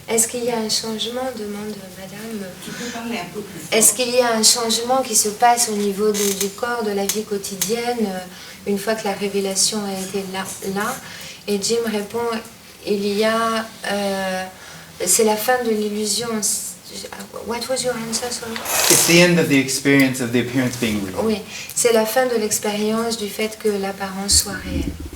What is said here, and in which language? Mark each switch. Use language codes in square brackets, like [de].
[fr] Est-ce qu'il y a un changement, demande madame. Tu peux parler un peu plus fort. Est-ce qu'il y a un changement qui se passe au niveau du corps, de la vie quotidienne, une fois que la révélation a été là? Et Jim répond, il y a... c'est la fin de l'illusion. [en] What was your answer, sorry? It's the end of the experience of the appearance being real. [fr] Oui, c'est la fin de l'expérience du fait que l'apparence soit réelle.